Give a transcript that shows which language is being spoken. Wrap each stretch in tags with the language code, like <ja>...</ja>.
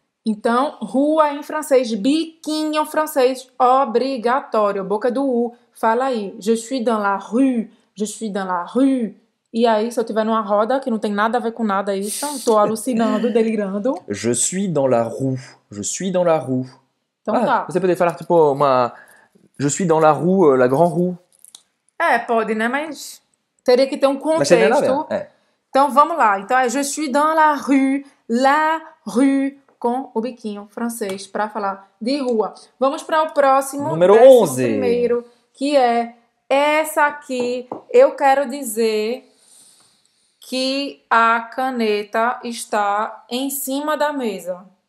<pt>Então, rua em francês, biquinho francês, obrigatório. Boca do U, fala aí.</pt> <fr>Je suis dans la rue. Je suis dans la rue.</fr> <pt>E aí, se eu tiver numa roda, que não tem nada a ver com nada isso, tô alucinando, delirando.</pt> <fr>Je suis dans la roue. Je suis dans la roue.</fr> <pt>Então tá. Você pode falar tipo uma...</pt> <fr>Je suis dans la roue, la grande roue.</fr> <pt>É, pode, né? Mas teria que ter um Mas seria nada contexto. bem. É. Então vamos lá. Então é</pt> <fr>je suis dans la rue,</fr> <pt>com o biquinho francês para falar de rua. Vamos para o próximo. Número 11. 11. Primeiro, que é essa aqui. Eu quero dizer que a caneta está em cima da mesa.</pt>